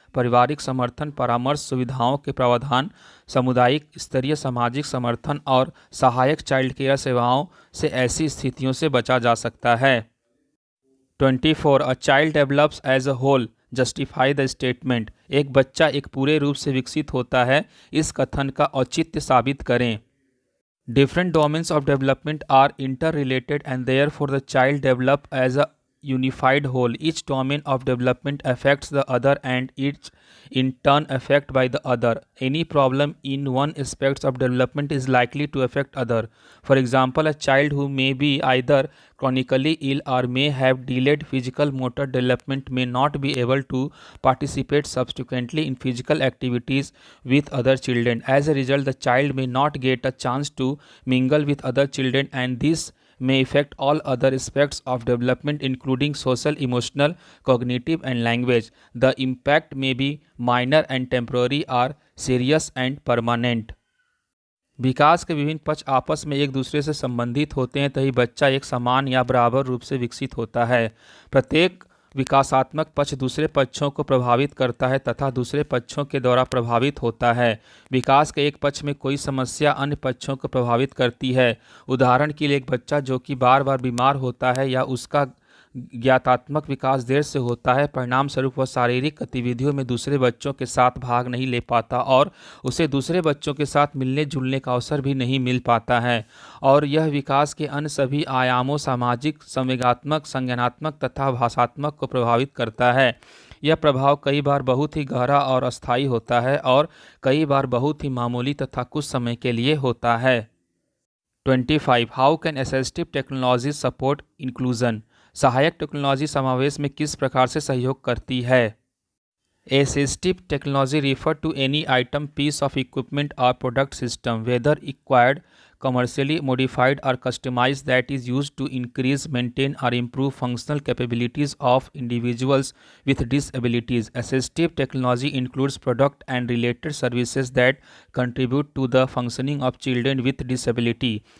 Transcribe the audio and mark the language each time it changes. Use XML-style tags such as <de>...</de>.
<hi>पारिवारिक समर्थन, परामर्श, सुविधाओं के प्रावधान, सामुदायिक स्तरीय सामाजिक समर्थन और सहायक चाइल्ड केयर सेवाओं से ऐसी स्थितियों से बचा जा सकता है। 24.</hi> <en>A child develops as a whole justify the statement.</en> <hi>एक बच्चा एक पूरे रूप से विकसित होता है, इस कथन का औचित्य साबित करें।</hi> <en>Different domains of development are interrelated and therefore the child develops as a unified whole. Each domain of development affects the other and each in turn affected by the other. Any problem in one aspect of development is likely to affect other. For example, a child who may be either chronically ill or may have delayed physical motor development may not be able to participate subsequently in physical activities with other children. As a result, the child may not get a chance to mingle with other children, and this may affect all other aspects of development including social, emotional, cognitive and language. The impact may be minor and temporary or serious and permanent.</en> <hi>विकास के विभिन्न पक्ष आपस में एक दूसरे से संबंधित होते हैं, तभी बच्चा एक समान या बराबर रूप से विकसित होता है। प्रत्येक विकासात्मक पक्ष दूसरे पक्षों को प्रभावित करता है तथा दूसरे पक्षों के द्वारा प्रभावित होता है। विकास के एक पक्ष में कोई समस्या अन्य पक्षों को प्रभावित करती है। उदाहरण के लिए एक बच्चा जो कि बार बार बीमार होता है या उसका ज्ञातात्मक विकास देर से होता है, परिणाम स्वरूप वह शारीरिक गतिविधियों में दूसरे बच्चों के साथ भाग नहीं ले पाता और उसे दूसरे बच्चों के साथ मिलने जुलने का अवसर भी नहीं मिल पाता है, और यह विकास के अन्य सभी आयामों सामाजिक, संवेगात्मक, संज्ञानात्मक तथा भाषात्मक को प्रभावित करता है। यह प्रभाव कई बार बहुत ही गहरा और अस्थायी होता है और कई बार बहुत ही मामूली तथा कुछ समय के लिए होता है। 25.</hi> <en>How can assistive technology support inclusion.</en> <hi>सहायक टेक्नोलॉजी समावेश में किस प्रकार से सहयोग करती है।</hi> <en>Assistive technology refer to any item, piece of equipment or product system, whether acquired, commercially modified or customized, that is used to increase, maintain or improve functional capabilities of individuals with disabilities. Assistive technology includes product and related services that contribute to the functioning of children with disability.</en>